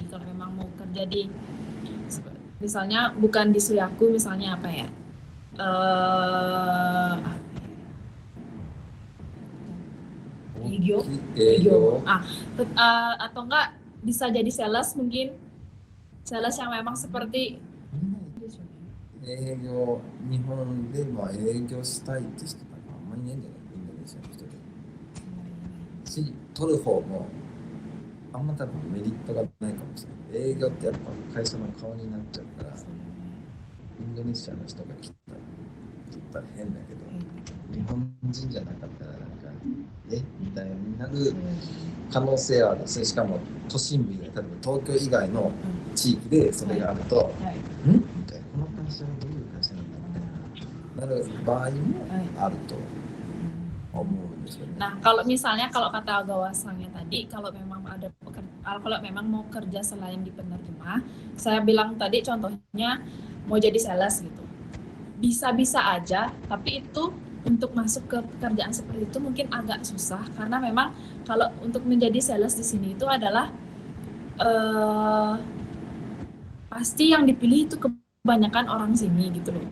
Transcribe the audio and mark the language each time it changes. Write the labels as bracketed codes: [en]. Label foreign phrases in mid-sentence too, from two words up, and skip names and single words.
[id] Kalau memang mau kerja di, misalnya bukan di suyaku, misalnya apa ya, Egyo. Atau enggak bisa jadi sales, mungkin sales yang memang seperti [ja] 営業、日本で営業したいって人なんかあんまりいないんじゃない、インドネシアの人で。し、取る方もあんま多分メリットがないかもしれない。営業ってやっぱ会社の顔になっちゃうから、インドネシアの人が来たら変だけど、日本人じゃなかったらなんか、みたいになる可能性はある。しかも都心部以外、例えば東京以外の地域でそれがあると、みたいな、この会社はどういう会社なんだみたいな、なる場合もあると思うんですよね。 [id] Nah, kalau misalnya kalau kata Ogawa-sangnya tadi, kalau memang mau kerja selain di penerjemah, saya bilang tadi contohnya mau jadi sales gitu. Bisa-bisa aja, tapi itu untuk masuk ke pekerjaan seperti itu mungkin agak susah karena memang kalau untuk menjadi sales di sini itu adalah pasti yang dipilih itu kebanyakan orang sini gitu loh.